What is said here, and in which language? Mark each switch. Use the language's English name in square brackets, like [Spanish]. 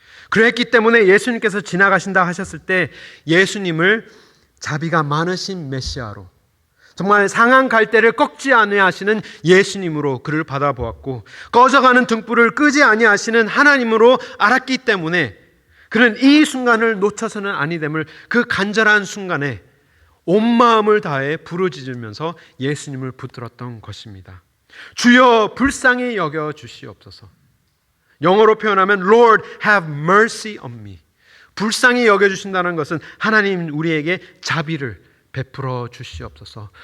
[Korean] 그랬기 때문에 예수님께서 지나가신다 하셨을 때 예수님을 자비가 많으신 메시아로 정말 상한 갈대를 꺾지 아니하시는 예수님으로 그를 받아보았고 꺼져가는 등불을 끄지 아니하시는 하나님으로 알았기 때문에 그는 이 순간을 놓쳐서는 아니 됨을 그 간절한 순간에 온 마음을 다해 부르짖으면서 예수님을 붙들었던 것입니다. 주여 불쌍히 여겨 주시옵소서. 영어로 표현하면 [English] Lord have mercy on me. [Korean] 불쌍히 여겨 주신다는 것은 하나님 우리에게 자비를 베풀어 주시옵소서.